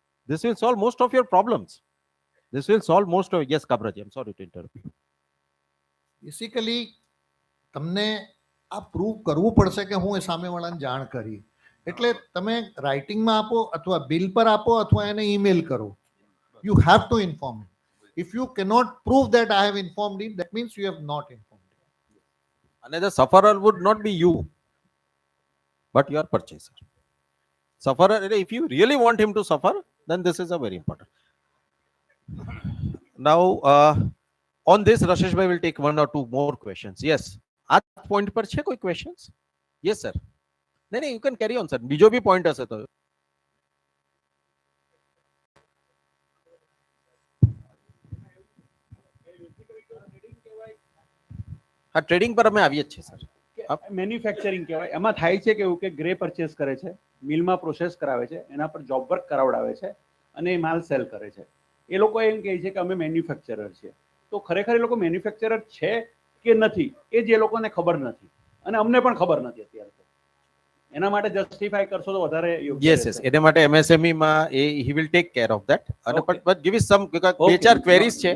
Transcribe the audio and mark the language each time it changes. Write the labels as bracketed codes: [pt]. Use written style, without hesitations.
[en] This will solve most of your problems. This will solve most of... Yes, Kabraji, I'm sorry to interrupt you. [gu] Basically તમને આ prove કરવું પડશે કે હું એ સામેવાળાને જાણ કરી. એટલે તમે રાઇટિંગમાં આપો અથવા બિલ પર આપો અથવા એને ઈમેલ કરો. [en] You have to inform him. If you cannot prove that I have informed him, that means you have not informed him. And the sufferer would not be you, but your purchaser. Sufferer, if you really want him to suffer, then this is a very important. Now, on this, Rashesh bhai will take 1 or 2 more questions. Yes. [gu] At point par chhe koi [en] questions? Yes, sir. No, you can carry on, sir. [gu] Bijo bhi point hase to. હા, trading પર અમે આવીએ જ છીએ sir. Manufacturing કહેવાય. એમાં થાય છે કે એવું કે ગ્રે પરચેસ કરે છે, મિલમાં પ્રોસેસ કરાવે છે, એના પર જોબ વર્ક કરાવડાવે છે અને એ માલ સેલ કરે છે. એ લોકો એમ કહે છે કે અમે મેન્યુફેક્ચરર છીએ. તો ખરેખર એ લોકો મેન્યુફેક્ચરર છે કે નથી એ જ એ લોકોને ખબર નથી, અને અમને પણ ખબર નથી અત્યારે. તો એના માટે જસ્ટિફાઈ કરશો તો વધારે યોગ્ય. [en] yes [gu] એને માટે MSME માં [en] he will take care of that. અને but give us some because [gu] બે ચાર [en] queries છે.